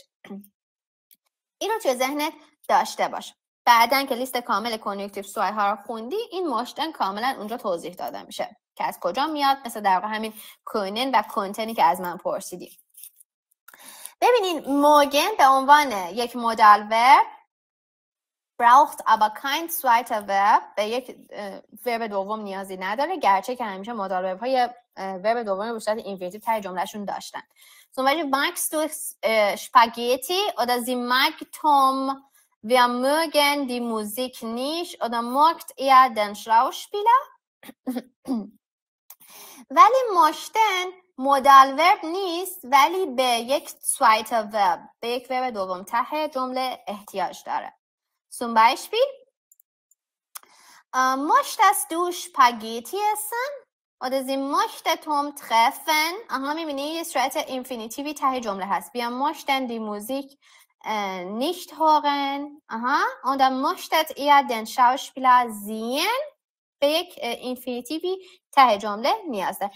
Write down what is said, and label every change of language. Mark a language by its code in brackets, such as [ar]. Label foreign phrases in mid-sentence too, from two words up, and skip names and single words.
[fa] این رو توی ذهنت داشته باش. بعدن که لیست کامل کنیوکتیو سوای ها رو خوندی، این ماشتن کاملا اونجا توضیح داده میشه که از کجا میاد، مثل در واقع همین کوینن و کنتنی که از من پرسیدی. ببینین موگن به عنوان یک [de] Modal Verb braucht aber kein zweiter verb، [fa] به یک ورب دوم نیازی نداره، گرچه که همیشه [de] Modal Verb [fa] های ورب دوم به صورت اینفینیتیو ته جملهشون داشتن. [de] Zum Beispiel magst du Spaghetti oder sie mag Tom. Wir mögen die Musik nicht oder mogt er den Schauspieler. [fa] ولی ماشتن [de] Modal Verb [fa] نیست، ولی به یک [de] zweiter verb، [fa] به یک ورب دوم ته جمله احتیاج داره. [de] Zum Beispiel möchtest du Spaghetti essen oder sie möchte Tom treffen. [fa] میبینی یه صورت اینفینیتیوی ته جمله هست. [de] Wir möchten die Musik nicht hören. Und dann möchtet ihr den Schauspieler sehen. [fa] به یک اینفینیتیوی ته جمله نیاز داره.